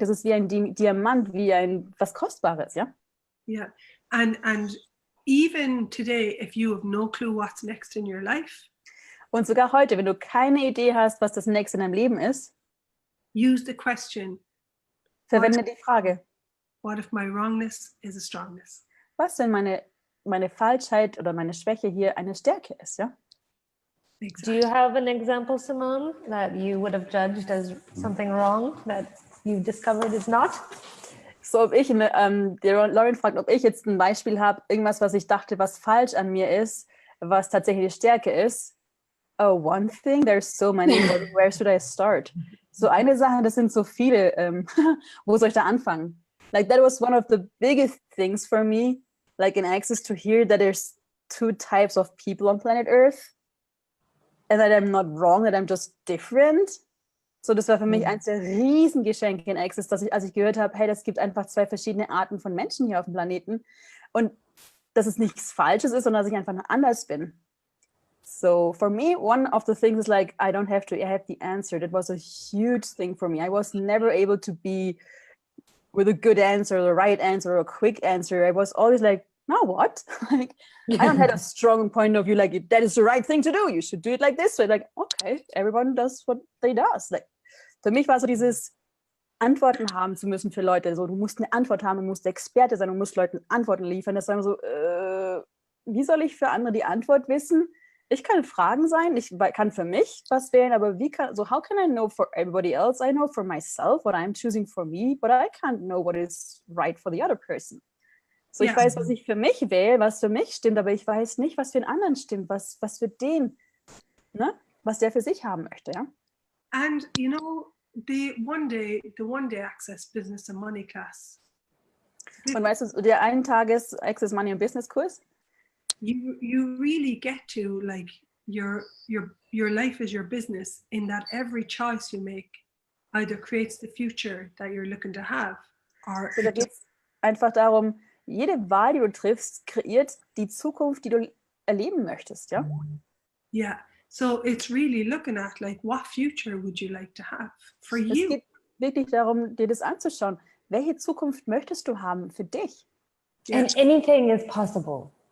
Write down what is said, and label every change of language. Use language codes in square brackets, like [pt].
[de] Das ist wie ein Diamant, wie ein was Kostbares, ja? [en] Yeah. And even today, if you have no clue what's next in your life, [de] Und sogar heute, wenn du keine Idee hast, was das nächste in deinem Leben ist, [en] use the question, [de] verwende die Frage, [en] what if my wrongness is a strongness? [de] was, wenn meine Falschheit oder meine Schwäche hier eine Stärke ist, ja? [en] Do Exactly. you have an example, Simone, that you would have judged as something wrong that you discovered is not? [de] So, ob ich, der Lauren fragt, ob ich jetzt ein Beispiel habe, irgendwas, was ich dachte, was falsch an mir ist, was tatsächlich eine Stärke ist. [en] Oh, one thing? There's so many. Where should I start? [de] So eine Sache, das sind so viele. Wo soll ich da anfangen? [en] Like, that was one of the biggest things for me, like in Access, to hear that there's two types of people on planet Earth and that I'm not wrong, that I'm just different. [de] So, das war für mich eins der Riesengeschenke in Access, dass ich, als ich gehört habe, hey, das gibt einfach zwei verschiedene Arten von Menschen hier auf dem Planeten und dass es nichts Falsches ist, sondern dass ich einfach anders bin. [en] So for me, one of the things is like, I don't have to, I have the answer. That was a huge thing for me. I was never able to be with a good answer, the right answer, or a quick answer. I was always like, no, what? Like, I don't have a strong point of view, like, that is the right thing to do. You should do it like this way. Like, okay, everyone does what they does. [de] Like, für mich war so dieses Antworten haben zu müssen für Leute. So, du musst eine Antwort haben, du musst Experte sein, du musst Leuten Antworten liefern. Das war so, wie soll ich für andere die Antwort wissen? Ich kann Fragen sein, ich kann für mich was wählen, aber [en] how can I know for everybody else? I know for myself what I'm choosing for me, but I can't know what is right for the other person. [de] So, ich weiß, was ich für mich wähle, was für mich stimmt, aber ich weiß nicht, was für den anderen stimmt, was für den ne? Was der für sich haben möchte, ja? [en] And you know, the one day access business and money class. [de] Und weißt du, der Eintages Access Money und Business Kurs, [en] You really get to like your life is your business in that every choice you make either creates the future that you're looking to have or [de] so, da geht es einfach darum, jede Wahl, die du triffst, kreiert die Zukunft, die du erleben möchtest, ja? [en] yeah. So it's really looking at like what future would you like to have for [de] Es [en] you? [de] geht wirklich darum, dir das anzuschauen. Welche Zukunft möchtest du haben für dich? [en] And anything is possible.